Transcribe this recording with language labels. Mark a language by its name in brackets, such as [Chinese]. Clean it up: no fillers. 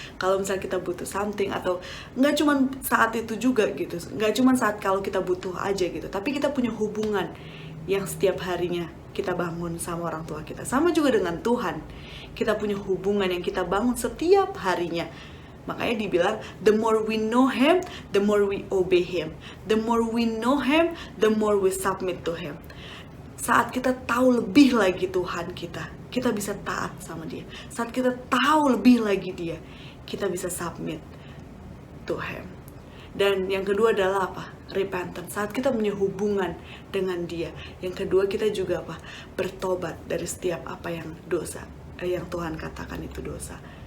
[Indonesian] Kalau misalnya kita butuh [English] something, [Indonesian] atau nggak cuma saat itu juga gitu, nggak cuma saat kalau kita butuh aja gitu, tapi kita punya hubungan yang setiap harinya kita bangun sama orang tua kita. Sama juga dengan Tuhan, kita punya hubungan yang kita bangun setiap harinya. Makanya dibilang, [English] the more we know Him, the more we obey Him. The more we know Him, the more we submit to Him. [Indonesian] Saat kita tahu lebih lagi Tuhan kita bisa taat sama Dia. Saat kita tahu lebih lagi Dia, kita bisa [English] submit to Him. [Indonesian] Dan yang kedua adalah apa? Repentance. Saat kita punya hubungan dengan Dia. Yang kedua, kita juga apa? Bertobat dari setiap apa yang dosa, yang Tuhan katakan itu dosa.